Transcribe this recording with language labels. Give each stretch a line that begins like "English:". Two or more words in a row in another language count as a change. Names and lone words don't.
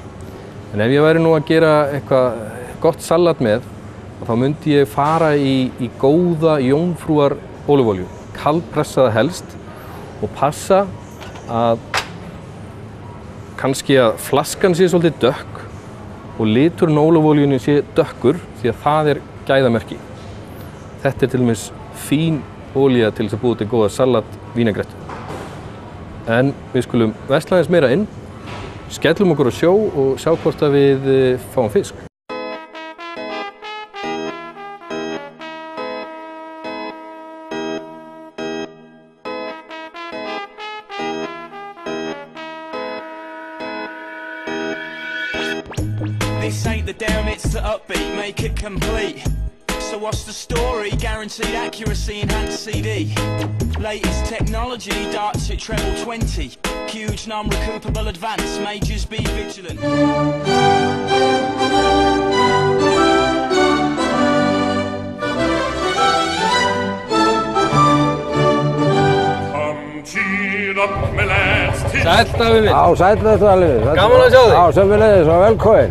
Icelandic: En ef ég væri nú að gera eitthvað gott salat með, þá myndi ég fara í góða jómfrúar ólífuolíu, kaldpressaða helst og passa að kannski að flaskan sé svolítið dökk og liturinn á ólífuolíunni sé dökkur því að það gæðamerki. Þetta til dæmis fín olía til þess að búa til góða salat vínegrettu. En við skulum versla aðeins meira inn, skellum okkur á sjó og sjá hvort að við fáum fisk.
English: This ain't the down, it's the upbeat, make it complete. So what's the story? Guaranteed accuracy, enhanced CD. Latest technology, darts at treble 20. Huge non-recoupable advance, majors be vigilant.
Icelandic: Sæll Davíð minn. Já, sæll þetta alveg. Gaman að sjá þig. Já, sömuleiðis og velkomin.